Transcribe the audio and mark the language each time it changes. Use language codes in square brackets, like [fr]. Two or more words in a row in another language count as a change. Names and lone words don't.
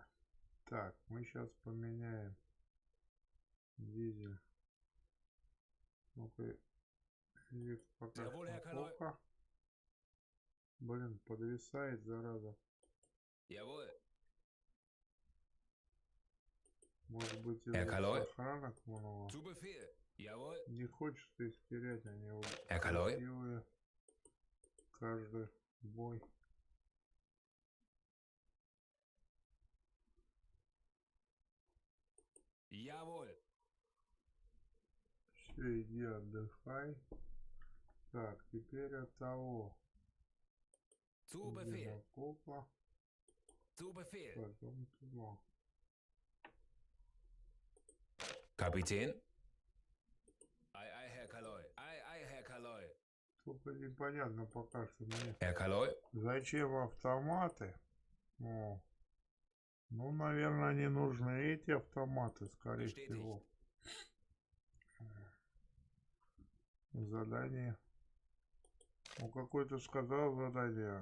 [ru] Так, мы сейчас поменяем дизель. Ну-ка, здесь пока [de] Jawohl, Herr [ru] что [de] Kaloi. [ru] плохо. Блин, подвисает, зараза. [de] Jawohl. [ru] Может быть, [de] Herr [ru] из-за [de] Kaloi. [ru] сохранок много. [de] Zu Befehl. Jawohl. [ru] Не хочется их терять, они вот [de] Herr Kaloi. [ru] красивые. Каждый бой. [de] Jawohl. [ru] Все, иди отдыхай. Так, теперь от того. [de] Zu Befehl. [ru] Окопа, [de] Zu Befehl. [ru] потом туда. [de] Kapitän. Ei, ei, Herr Kaloi. Ei, ei, Herr Kaloi. [ru] Только непонятно пока что мне. [de] Herr Kaloi. [ru] Зачем автоматы? О, ну, наверное, не нужны эти автоматы, скорее [de] Bestätigt. [ru] всего. Задание. Ну, какой-то сказал задание.